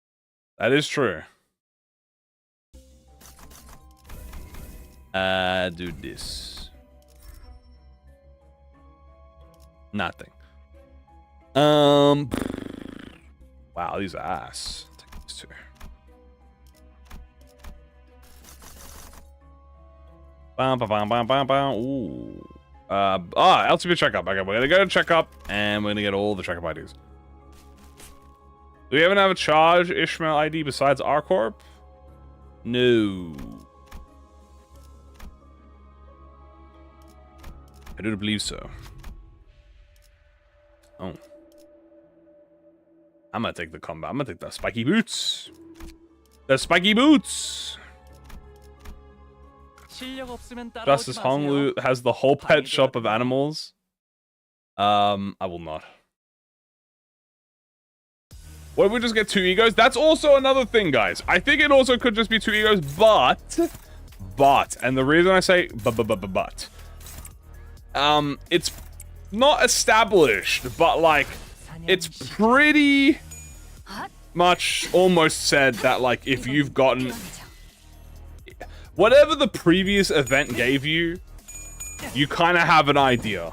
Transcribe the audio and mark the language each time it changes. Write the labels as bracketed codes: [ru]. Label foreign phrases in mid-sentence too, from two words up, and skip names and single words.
[en] That is true. Do this. Nothing. Wow, these are ass. Take these two. Bam, bam, bam, bam, bam, bam. Ooh. LCP checkup. Okay, we're gonna go to checkup, and we're gonna get all the checkup IDs. Do we even have a charge Ishmael ID besides R Corp? No. I don't believe so. Oh. I'm gonna take the combat. I'm gonna take the spiky boots. The spiky boots. [ko] 실력 없으면 따라오지 Justice 마세요. [en] Honglu has the whole pet shop of animals. I will not. What if we just get 2 egos? That's also another thing, guys. I think it also could just be 2 egos, but, and the reason I say but, it's not established, but like, it's pretty much almost said that like, if you've gotten whatever the previous event gave you, you kind of have an idea.